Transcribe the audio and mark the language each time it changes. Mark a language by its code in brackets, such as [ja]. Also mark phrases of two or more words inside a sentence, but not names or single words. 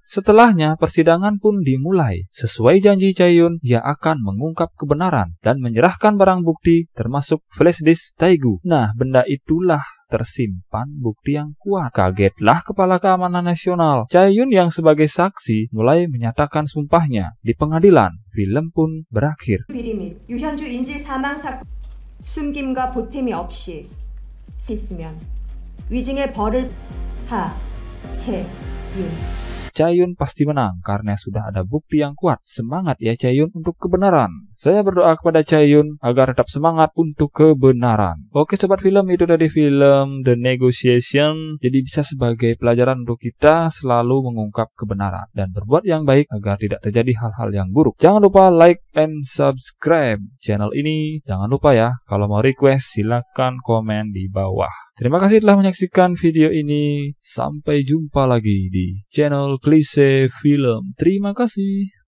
[id] Setelahnya, persidangan pun dimulai. Sesuai janji Chae-yun, ia akan mengungkap kebenaran dan menyerahkan barang bukti termasuk flash disk Tae-gu. Nah, benda itulah tersimpan bukti yang kuat. Kagetlah kepala keamanan nasional. Chae-yun yang sebagai saksi mulai menyatakan sumpahnya. Di pengadilan, film pun berakhir. [ko] 비리 및 유현주 인질 사망 사건 숨김과 보탬이 없이 있으면 위증의 벌을 하채윤. [id] Chae-yun pasti menang karena sudah ada bukti yang kuat. Semangat ya Chae-yun untuk kebenaran. Saya berdoa kepada Chae-yun agar tetap semangat untuk kebenaran. Oke sobat film, itu tadi film The Negotiation. Jadi bisa sebagai pelajaran untuk kita selalu mengungkap kebenaran dan berbuat yang baik agar tidak terjadi hal-hal yang buruk. Jangan lupa [en] like and subscribe [id] channel ini. Jangan lupa ya, kalau mau request silakan komen di bawah. Terima kasih telah menyaksikan video ini. Sampai jumpa lagi di channel Klise Film. Terima kasih.